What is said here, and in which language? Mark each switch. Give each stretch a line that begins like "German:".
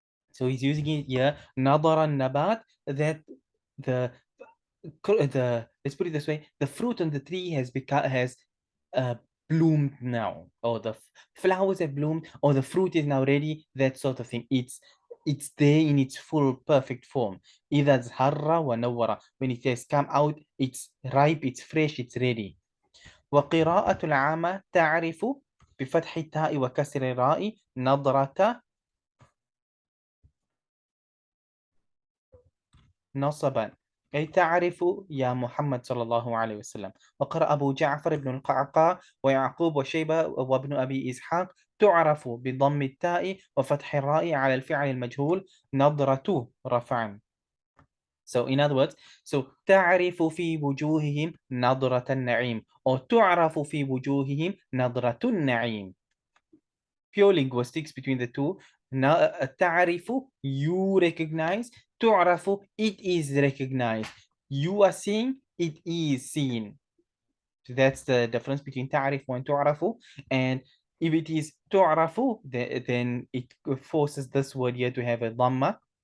English: So he's using it here, nadara nabat, that the let's put it this way, the fruit on the tree has uh, bloomed now, or the flowers have bloomed, or the fruit is now ready, that sort of thing. It's there in its full perfect form.
Arabic: إذا زهر ونور,
English: when it has come out, it's ripe, it's fresh, it's ready.
Arabic: وقراءة العامة تعرف بفتح التاء وكسر الراء نظرة نصبا أي تعرف يا محمد صلى الله عليه وسلم. وقرأ أبو جعفر بن القعقاع ويعقوب وشيبة وابن أبي إسحاق تعرف بضم التاء وفتح الراء على الفعل المجهول نظرة رفعا.
English: So in other words, so
Arabic: تعرف في وجوههم نظرة النعيم,
English: or تعرف في وجوههم نظرة النعيم. Pure linguistics between the two. تعرف, you recognize. تعرف, it is recognized. You are seeing, it is seen. So that's the difference between تعرف and تعرف. And if it is تعرف, then it forces this word here to have a dhamma.